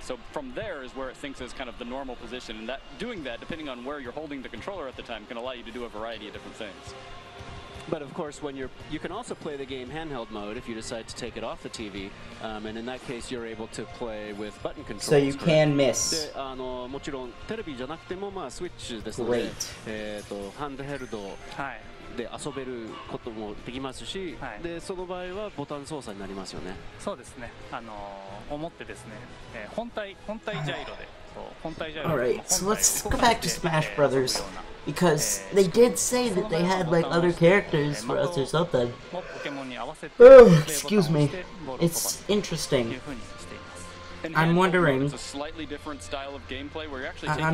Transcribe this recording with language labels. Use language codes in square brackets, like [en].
[en] So from there is where it thinks is kind of the normal position, and doing that, depending on where you're holding the controller at the time, can allow you to do a variety of different things. But of course, when you can also play the game handheld mode if you decide to take it off the TV, and in that case, you're able to play with button controls. So you can miss. [ja] もちろんテレビじゃなくてもスイッチですので、ハンドヘルドで遊べることもできますし、でその場合はボタン操作になりますよね。そうですね。思ってですね、本体ジャイロで。 [en] Alright, so let's go back to Smash Brothers, because they did say that they had like other characters for us or something. Oh, excuse me. It's interesting. I'm wondering. It's a slightly different style of gameplay where you're actually